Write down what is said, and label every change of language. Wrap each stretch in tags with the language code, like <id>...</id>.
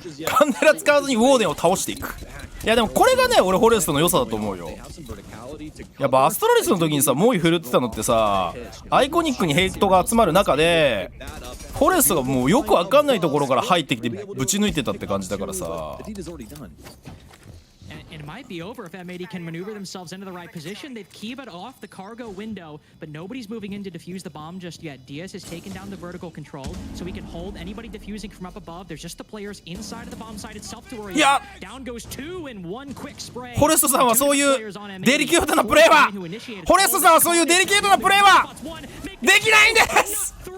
<ja>カンデラ使わずにウォーデンを倒していく。いやでもこれがね、俺フォレストの良さだと思うよ。やっぱアストラリスの時にさ、猛威振るってたのってさ、アイコニックにヘイトが集まる中でフォレストがもうよくわかんないところから入ってきてぶち抜いてたって感じだからさ。</ja> <en>And it might be over if M80 can maneuver themselves into the right position. They've keyed it off the cargo window, but nobody's moving in to defuse the bomb just yet. Diaz has taken down the vertical control, so he can hold anybody defusing from up above. There's just the players inside of the bomb site itself to worry about. Down goes 2 in 1 quick spray.</en> <ja>フォレストさんはそういうデリケートなプレーは、フォレストさんはそういうデリケートなプレーはできないんです。</ja>